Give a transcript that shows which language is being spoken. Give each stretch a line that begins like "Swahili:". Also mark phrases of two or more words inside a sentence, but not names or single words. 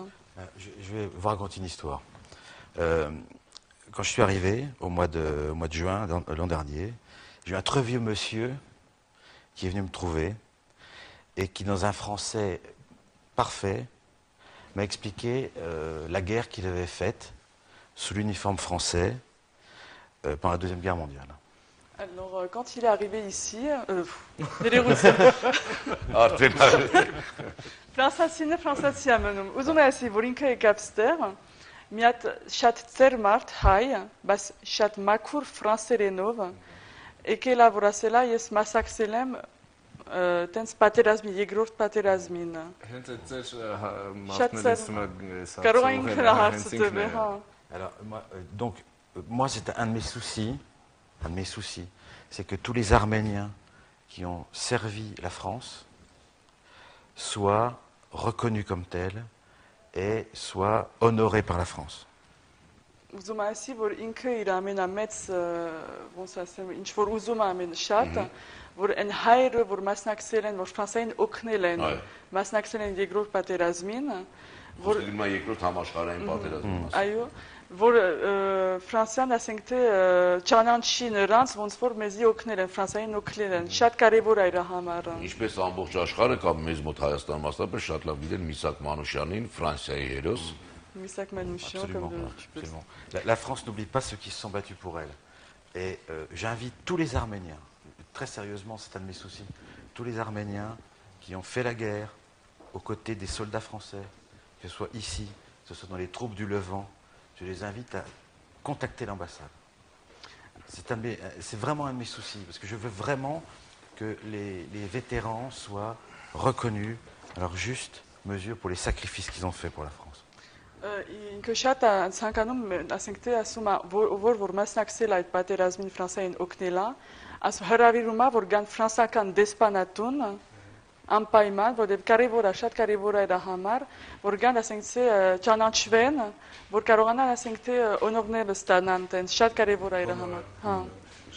French: Je vais vous raconter une histoire. Quand je suis arrivé au mois de juin l'an dernier, j'ai eu un très vieux monsieur qui est venu me trouver et qui, dans un français parfait, m'a expliqué la guerre qu'il avait faite sous l'uniforme français pendant la Deuxième Guerre mondiale. Alors, quand il est arrivé ici, les Russes.
Armenian: Ֆրանսացիներն ուզում եմ ասի, որ ինքը եկավ ստեղ, մի հատ շատ ծեր մարդ հայ, բայց շատ մաքուր ֆրանսերենով, եկել է որ ասելա, ես մասնակցել եմ տենց պատերազմի, երկրորդ պատերազմին։ Հենց այդ ծեր մարդներից կարող է ինքը հարցը տվել, հա։
French: Alors, donc, moi, c'est un de mes soucis, c'est que tous les Arméniens qui ont servi la France soient reconnus comme tels et soient honorés par la France.
Armenian: Ուզում ասի, որ ինքը իր ամենամեծ, ոնց ասեմ, ինչ որ ուզում ամեն շատ, որ այն հայերը, որ մասնակցել են, որ Ֆրանսիային օգնել են, մասնակցել են երկրորդ պատերազմին, որ երկրորդ համաշխարհային պատերազմին, այո, որ Ֆրանսիան ասենք թե ճանաչի նրանց, ոնց որ մեզի օգնել են, Ֆրանսիային օգնել են, շատ կարևոր է իր համար։ Ինչպես ամբողջ աշխարհը կամ մեզ մոտ Հայաստանը մասնավորապես շատ լավ գիտեն Միսակ Մանուշյանին, Ֆրանսիայի հերոս։
French: Absolument. La France n'oublie pas ceux qui se sont battus pour elle. Et j'invite tous les Arméniens, très sérieusement, c'est un de mes soucis, tous les Arméniens qui ont fait la guerre aux côtés des soldats français, que ce soit ici, que ce soit dans les troupes du Levant, je les invite à contacter l'ambassade. C'est vraiment un de mes soucis, parce que je veux vraiment que les vétérans soient reconnus à leur juste mesure pour les sacrifices qu'ils ont faits pour la France.
Armenian: Ինքը շատ ցանկանում ասենք թե ասում է որ մասնակցել այդ պատերազմին Ֆրանսիային օգնել է, ասում հրավիրում է որ գան ֆրանսական դեսպանատուն անպայման, որտեղ կարևոր է, շատ կարևոր է դա համար, որ գան ասենք թե ճանաչվեն, որ կարողանան ասենք թե օնորները ստանան, տենց շատ կարևոր է դա համար, հա։